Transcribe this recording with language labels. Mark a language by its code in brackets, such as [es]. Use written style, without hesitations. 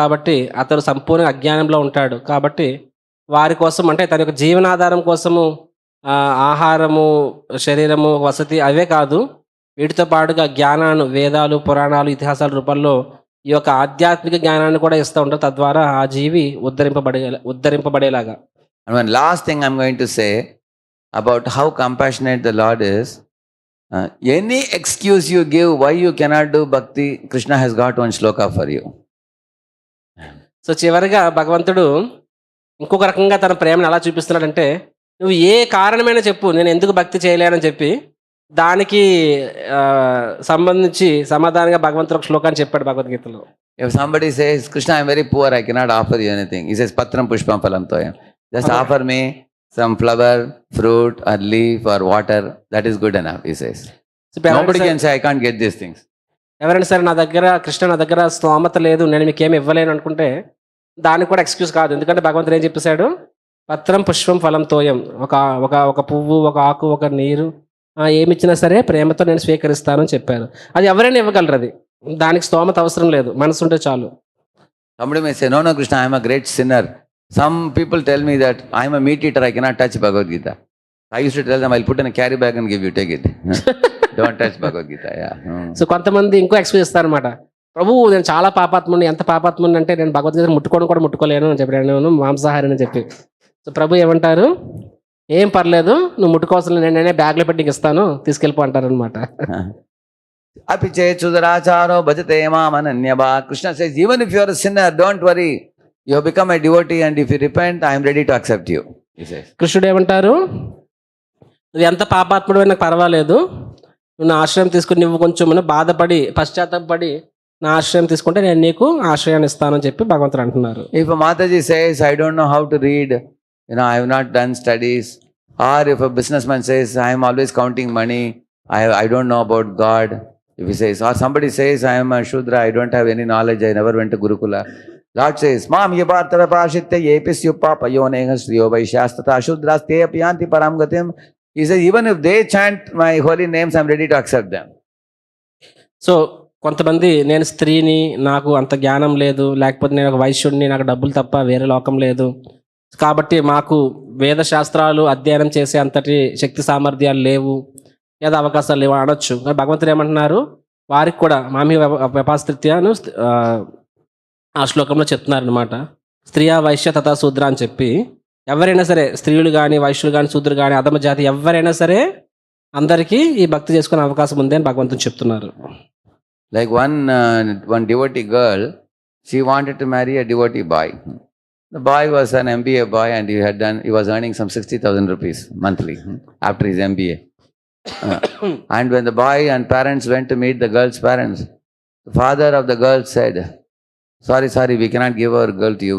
[te] కాబట్టి అతడు సంపూర్ణ అజ్ఞానంలో ఉంటాడు. కాబట్టి వారి కోసం, అంటే తన యొక్క జీవనాధారం కోసము ఆహారము, శరీరము, వసతి అవే కాదు, వీటితో పాటుగా జ్ఞానాన్ని, వేదాలు, పురాణాలు, ఇతిహాసాల రూపంలో ఈ యొక్క ఆధ్యాత్మిక జ్ఞానాన్ని కూడా ఇస్తూ ఉంటారు. తద్వారా ఆ జీవి ఉద్ధరింపబడేలాగా. [en] And one last thing I'm going to say about how compassionate the Lord is. Any excuse you give why you cannot do bhakti, Krishna has got one shloka for you. [te] So చివరిగా భగవంతుడు ఇంకొక రకంగా తన ప్రేమను ఎలా చూపిస్తున్నాడంటే, నువ్వు ఏ కారణమైనా చెప్పు, నేను ఎందుకు భక్తి చేయలేనని చెప్పి దానికి సంబంధించి సమాధానంగా భగవంతుడు ఒక శ్లోకాన్ని చెప్పాడు భగవద్గీతలో. [en] If somebody says, Krishna, I'm very poor, I cannot offer you anything. He says, [sa] Patram Pushpam Phalam Toyam. [en] Just offer me some flower, fruit or leaf or water. That is good enough, he says. Nobody can say, I can't get these things. [te] ఎవరైనా సరే నా దగ్గర స్తోమత లేదు, నేను మీకేమి ఇవ్వలేను అనుకుంటే దానికి కూడా ఎక్స్క్యూజ్ కాదు. ఎందుకంటే భగవంతుడు ఏం చెప్పేశాడు, [sa] పత్రం పుష్పం ఫలం తోయం, [te] ఒక పువ్వు, ఒక ఆకు, ఒక నీరు, ఏమిచ్చినా సరే ప్రేమతో నేను స్వీకరిస్తానని చెప్పారు. అది ఎవరైనా ఇవ్వగలరు, అది దానికి స్తోమత అవసరం లేదు, మనసు ఉంటే చాలు. [en] Somebody may say, no Krishna, I am a great sinner. Some people tell me that I am a meat eater, I cannot touch Bhagavad Gita. I used to tell them, I'll put in a carry bag and give you, take it. Don't touch Bhagavad Gita. Yeah. [te] So కొంతమంది ఇంకో excuse ఇస్తారనమాట, ప్రభు నేను చాలా పాపాత్ముని, ఎంత పాపాత్ముని అంటే నేను భగవద్గీత ముట్టుకోలేను అని చెప్పి, నేను మాంసాహారి అని చెప్పి. సో ప్రభు ఏమంటారు, ఏం పర్లేదు, నువ్వు ముట్టుకోవాల్సిన నేనే బ్యాగ్లో పెట్టి నీకు ఇస్తాను, తీసుకెళ్ళిపో అంటారు అనమాట. [sa] Api che chuduracharo bhajate mamananyava. [en] Krishna says, even if you are a sinner, don't worry. You have become a devotee, and if you repent, I am ready to accept you. He says. [te] కృష్ణుడు ఏమంటారు, నువ్వు ఎంత పాపాత్ముడు నాకు పర్వాలేదు, నువ్వు నా ఆశ్రయం తీసుకుని నువ్వు కొంచెం బాధపడి పశ్చాత్తాపడి నా ఆశ్రయం తీసుకుంటే నేను నీకు ఆశ్రయాన్ని ఇస్తానని చెప్పి భగవంతుడు అంటున్నారు. [en] If a Mataji says, I don't know how to read, I have not done studies, or if a businessman says, I am always counting money, I don't know about God, if he says, or somebody says, I am a Shudra, I don't have any knowledge, I never went to Gurukula. [sa] Lord says, Mam yabartava pashitya yepisyupa payoneha sriyo vaishyastata Shudras te apyanti param gatim. [en] He says, even if they chant my holy names, I am ready to accept them. [te] So కొంతమంది నేను స్త్రీని, నాకు అంత జ్ఞానం లేదు, లేకపోతే నేను ఒక వైశ్యుడిని, నాకు డబ్బులు తప్ప వేరే లోకం లేదు, కాబట్టి మాకు వేద శాస్త్రాలు అధ్యయనం చేసే అంతటి శక్తి సామర్థ్యాలు లేవు లేదా అవకాశాలు లేవు అనొచ్చు. భగవంతుడు ఏమంటున్నారు, వారికి కూడా మామి వ్యపాస్త్రిత్యాను ఆ శ్లోకంలో చెప్తున్నారు అనమాట. [sa] స్త్రీయా వైశ్య తథా శూద్ర [te] అని చెప్పి ఎవరైనా సరే, స్త్రీలు కానీ వైశ్యులు కానీ శూద్రులు కానీ అధమ జాతి ఎవరైనా సరే అందరికీ ఈ భక్తి చేసుకునే అవకాశం ఉంది అని భగవంతుడు చెప్తున్నారు. Like one devotee girl, she wanted to marry a devotee boy. The boy was an MBA boy, and he was earning some 60,000 rupees monthly after his MBA. And when the boy and parents went to meet the girl's parents, the father of the girl said, sorry, we cannot give our girl to you.